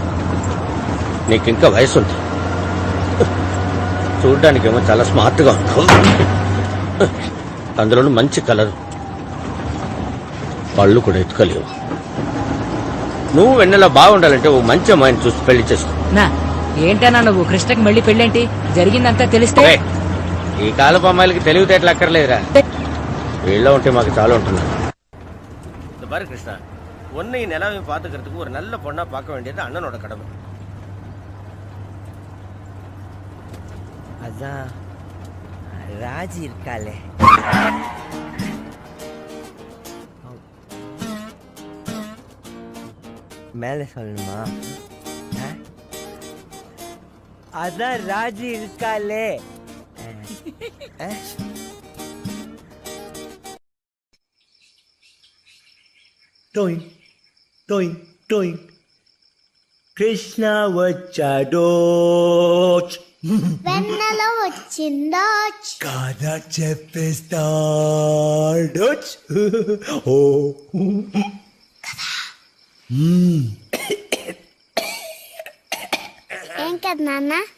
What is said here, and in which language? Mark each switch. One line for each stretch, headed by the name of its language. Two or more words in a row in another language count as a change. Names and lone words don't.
Telugu: నీకింకా వయసు ఉంది, చూడ్డానికేమో చాలా స్మార్ట్ గా ఉంటావు, అందులోనూ మంచి కలర్, పళ్ళు కూడా ఎత్తుకోలేవు. నువ్వు వెన్నెలా బాగుండాలంటే ఓ మంచి అమ్మాయిని చూసి పెళ్లి చేసుకో. నా ఏంటన్నా నువ్వు కృష్ణకి మళ్ళీ పెళ్ళేంటి? జరిగిందంతా తెలిస్తే ఈ కాలపు అమ్మాయిలకి తెలివితేటలు అక్కర్లేదురా, వీళ్ళ ఉంటే మాకు చాలా ఉంటున్నారు.
Tamil: இங்க பாரு கிருஷ்ணா, உன்னை நிலாவையும் பாத்துக்கிறதுக்கு ஒரு நல்ல பொண்ணா பார்க்க வேண்டியது அண்ணனோட கடமை. அதான் ராஜி இருக்காளே, மேல சொல்லணுமா? அதான் ராஜி இருக்காளே. டோயின் டோயின் டோயின்
Telugu: కృష్ణ వచ్చాడో, వెన్నెల వచ్చిందో, కథ చెప్పేస్తాడో. ఓ ఏం కదా నాన్న?